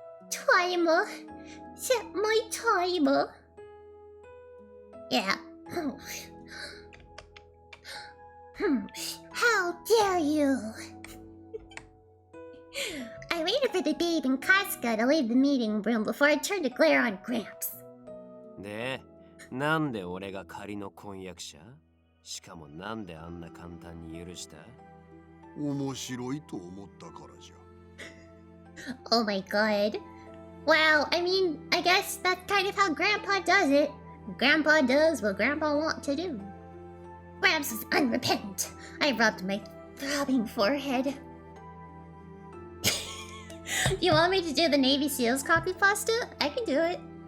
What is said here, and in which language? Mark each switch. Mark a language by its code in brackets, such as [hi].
[en] Timer. Set my timer. Yeah. How dare you? I waited for the babe and Casca to leave the meeting room before I turned to glare on Gramps. [ja] で、なんで俺が仮の婚約者？しかもなんであんな簡単に許した？面白いと思ったからじゃ。 [en] Oh my god. Well, I mean, I guess that's kind of how Grandpa does it. Grandpa does what Grandpa wants to do. Gramps was unrepentant. I rubbed my throbbing forehead. You want me to do the Navy SEALs copy pasta? I can do it.